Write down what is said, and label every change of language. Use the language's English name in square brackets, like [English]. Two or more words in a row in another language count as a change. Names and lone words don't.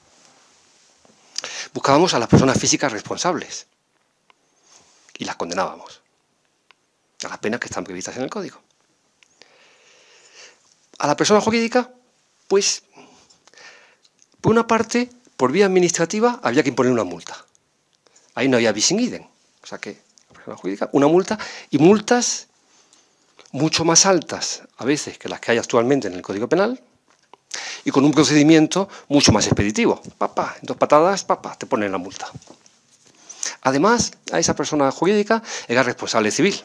[Spanish] Buscábamos a las personas físicas responsables y las condenábamos a las penas que están previstas en el Código. A la persona jurídica, pues, por una parte, por vía administrativa, había que imponer una multa. Ahí no había [Latin] bis in idem. [Spanish] O sea que, la persona jurídica, una multa, y multas mucho más altas, a veces, que las que hay actualmente en el Código Penal, y con un procedimiento mucho más expeditivo. En 2 patadas, te ponen la multa. Además, a esa persona jurídica era responsable civil.